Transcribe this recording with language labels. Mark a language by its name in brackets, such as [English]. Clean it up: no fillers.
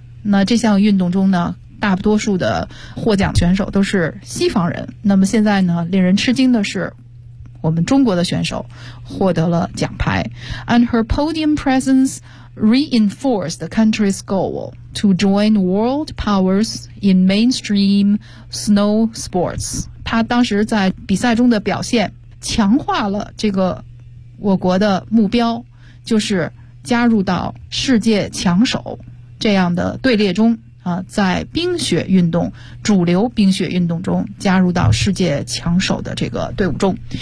[Chinese] 那这项运动中呢，大多数的获奖选手都是西方人。那么现在呢，令人吃惊的是，我们中国的选手获得了奖牌。 [English] And her podium presence reinforced the country's goal to join world powers in mainstream snow sports. [Chinese] 她当时在比赛中的表现强化了这个我国的目标，就是加入到世界强手这样的队列中啊，在冰雪运动主流冰雪运动中加入到世界强手的这个队伍中。